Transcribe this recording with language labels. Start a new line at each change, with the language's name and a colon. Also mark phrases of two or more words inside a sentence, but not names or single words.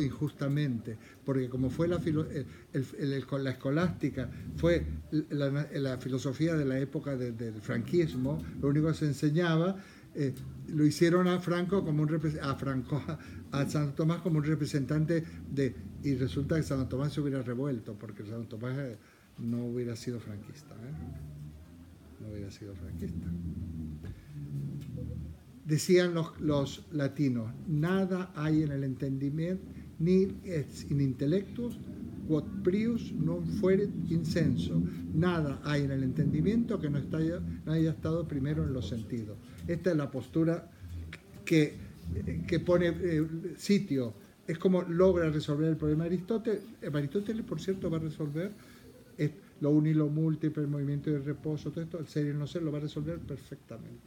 Spanish: injustamente, porque como fue la escolástica, fue la filosofía de la época del franquismo, lo único que se enseñaba, lo hicieron a Franco como a Santo Tomás como un representante y resulta que Santo Tomás se hubiera revuelto, porque Santo Tomás no hubiera sido franquista. no hubiera sido franquista. Decían los latinos, nada hay en el entendimiento, ni
Latin: in intellectus, quod prius non fuerit insenso.
Spanish: Nada hay en el entendimiento que no haya estado primero en los sentidos. Esta es la postura que pone sitio. Es como logra resolver el problema de Aristóteles. Aristóteles, por cierto, va a resolver lo uno y lo múltiple, el movimiento de reposo, todo esto, el ser y el no ser, lo va a resolver perfectamente.